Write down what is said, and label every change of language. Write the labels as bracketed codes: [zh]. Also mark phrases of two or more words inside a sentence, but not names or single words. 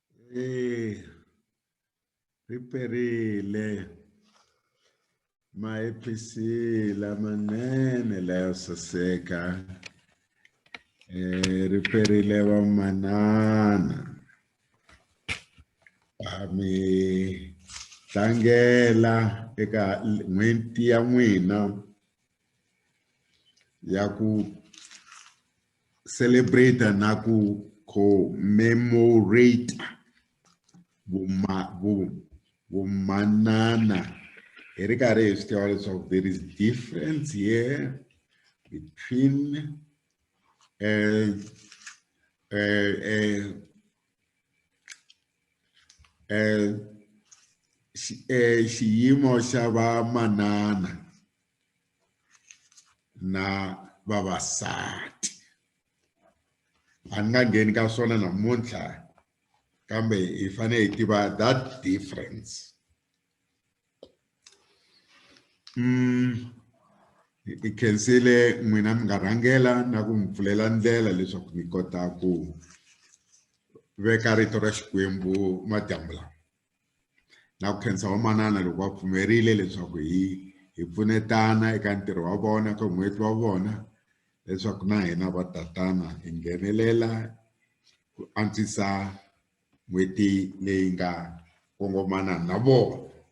[ts] Riperile maepisila manene layo saseka riperile wa manana ami tlangela eka n'hweti ya n'wina ya ku celebrate na ku commemorate Womanana. [en] So there is difference here between [ts] xiyimo xa vamanana na vavasati. A ni nga ngheni ka swona namuntlha kambe hi fanele hi tiva [en] that difference. [ts] Hi khensile n'wina mi nga rhangela na ku mi pfulela ndlela leswaku mi kota ku veka rito ra Xikwembu madyambu lawa na ku khensa vamanana loko va pfumerile leswaku hi pfunetana eka ntirho wa vona ka n'hweti wa vona leswaku na hina va tatana hi nghenelela ku antswisa n'hweti leyi nga kongomana na vona.